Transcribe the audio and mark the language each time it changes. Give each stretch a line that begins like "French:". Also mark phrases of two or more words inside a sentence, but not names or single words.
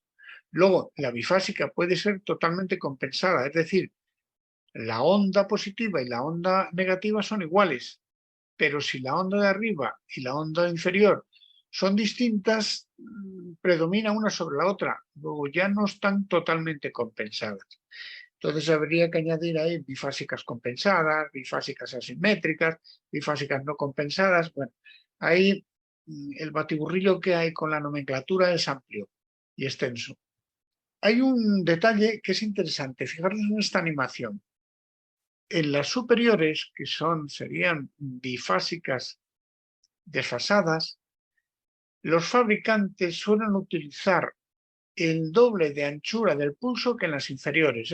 Spanish: Luego, la bifásica puede ser totalmente compensada, es decir, la onda positiva y la onda negativa son iguales, pero si la onda de arriba y la onda inferior son distintas, predomina una sobre la otra, luego ya no están totalmente compensadas. Entonces habría que añadir ahí bifásicas compensadas, bifásicas asimétricas, bifásicas no compensadas. Bueno, ahí el batiburrillo que hay con la nomenclatura es amplio y extenso. Hay un detalle que es interesante, fijaros en esta animación. En las superiores, que serían bifásicas desfasadas, los fabricantes suelen utilizar el doble de anchura del pulso que en las inferiores.